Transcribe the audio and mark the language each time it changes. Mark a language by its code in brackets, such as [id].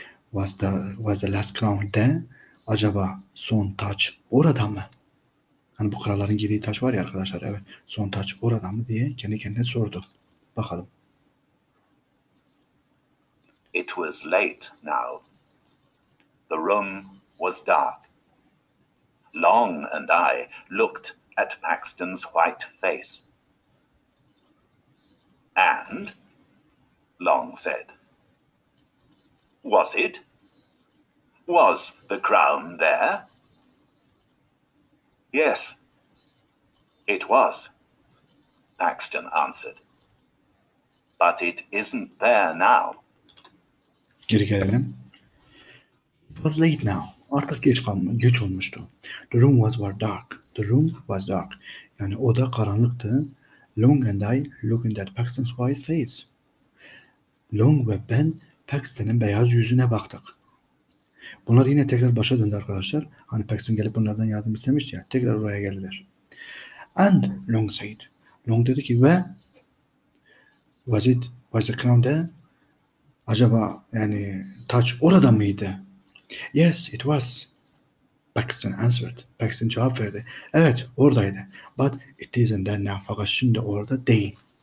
[en] Was the last crown there? [tr] Acaba son taç orada mı? Hani bu kralların giydiği taç var ya arkadaşlar. Evet. Son taç orada mı diye kendi kendine sordu. Bakalım. [en] It was late now. The room was dark. Long and I looked at Paxton's white face. And, Long said, was it? Was the crown there? Yes, it was, Paxton answered. but it isn't there now. [tr] Geri gelelim. [en] It was late now. [tr] Artık geç olmuştu. [en] The room was dark. The room was dark. [tr] Yani oda karanlıktı. [en] Long and I looking at Paxton's white face. [tr] Long ve ben Paxton'ın beyaz yüzüne baktık. Bunlar yine tekrar başa döndü arkadaşlar. Hani Paxton gelip bunlardan yardım istemişti ya. Tekrar oraya geldiler. [en] And Long said. Long [tr] dedi ki ve [en] was the crown there? [tr] Acaba yani taç orada mıydı? [en] Yes, it was. Paxton answered. [tr] Paxton cevap verdi. Evet, oradaydı. [en] But it isn't there now. [tr] Fakat şimdi orada değil.